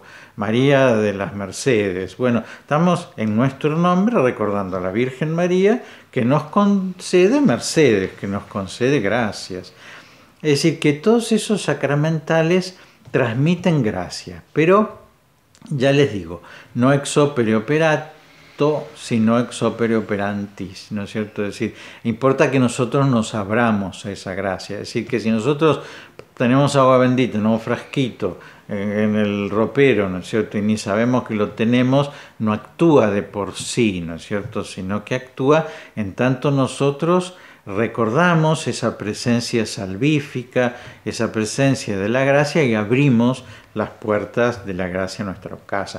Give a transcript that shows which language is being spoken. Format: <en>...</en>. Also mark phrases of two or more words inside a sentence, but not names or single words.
<es>María de las Mercedes. Bueno, estamos en nuestro nombre recordando a la Virgen María, que nos concede mercedes, que nos concede gracias. Es decir, que todos esos sacramentales transmiten gracia, pero ya les digo, no</es> <la>ex opere operato,</la> <es>sino</es> <la>ex opere operantis,</la> <es>¿no es cierto? Es decir, importa que nosotros nos abramos a esa gracia, es decir, que si nosotros tenemos agua bendita en un frasquito, en el ropero, ¿no es cierto? Y ni sabemos que lo tenemos, no actúa de por sí, ¿no es cierto? Sino que actúa en tanto nosotros recordamos esa presencia salvífica, esa presencia de la gracia y abrimos las puertas de la gracia a nuestra casa.</es>